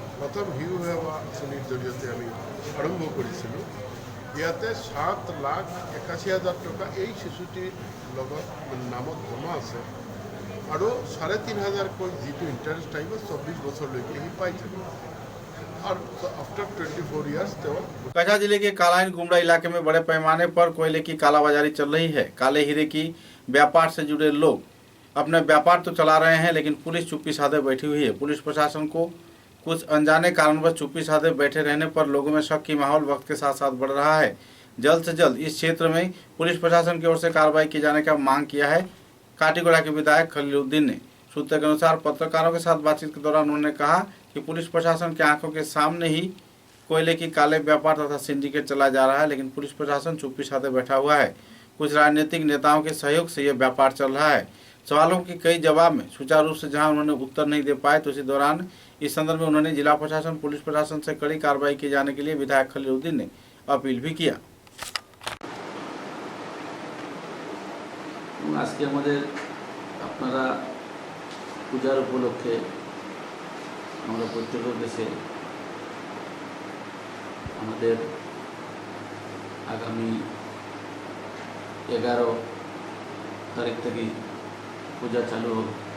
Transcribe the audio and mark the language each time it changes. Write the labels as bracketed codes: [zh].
[as] প্ৰথম শিশু সেৱা আঁচনিৰ জৰিয়তে আমি আৰম্ভ কৰিছিলোঁ। ইয়াতে 7,81,000 টকা এই শিশুটিৰ লগত নামত জমা আছে আৰু 3,500কৈ যিটো ইণ্টাৰেষ্ট আহিব 24 বছৰলৈকে সি পাই থাকিব। [hi] और [en] after 24 years [hi] तो कछा जिले के कालाइन गुमरा इलाके में बड़े पैमाने पर कोयले की कालाबाजारी चल रही है। काले हीरे की व्यापार से जुड़े लोग अपने व्यापार तो चला रहे हैं, लेकिन पुलिस चुप्पी साधे बैठी हुई है। पुलिस प्रशासन को कुछ अनजाने कारणवश चुप्पी साधे बैठे रहने पर लोगों में शक की माहौल वक्त के साथ साथ बढ़ रहा है। जल्द से जल्द इस क्षेत्र में पुलिस प्रशासन की ओर से कार्रवाई किए जाने का मांग किया है। काटीगोड़ा के विधायक खलीलुद्दीन ने सूत्रों के अनुसार पत्रकारों के साथ बातचीत के दौरान उन्होंने कहा कि पुलिस प्रशासन की आंखों के सामने ही कोयले की काले व्यापार तथा सिंडिकेट चला जा रहा है, लेकिन पुलिस प्रशासन चुप्पी साधे बैठा हुआ है। कुछ राजनीतिक नेताओं के सहयोग से यह व्यापार चल रहा है। सवालों के कई जवाब में सुचारू रूप से जहां उन्होंने उत्तर नहीं दे पाए, तो इसी दौरान इस संदर्भ में उन्होंने जिला प्रशासन, पुलिस प्रशासन से कड़ी कार्रवाई किए जाने के लिए विधायक खलीलुद्दीन ने अपील भी किया। [bn] आज के हमारे अपनारा पूजार उपलक्षे আমরা প্রত্যেকের দেশে আমাদের আগামী 11 তারিখ থেকে পূজা চালু হবে।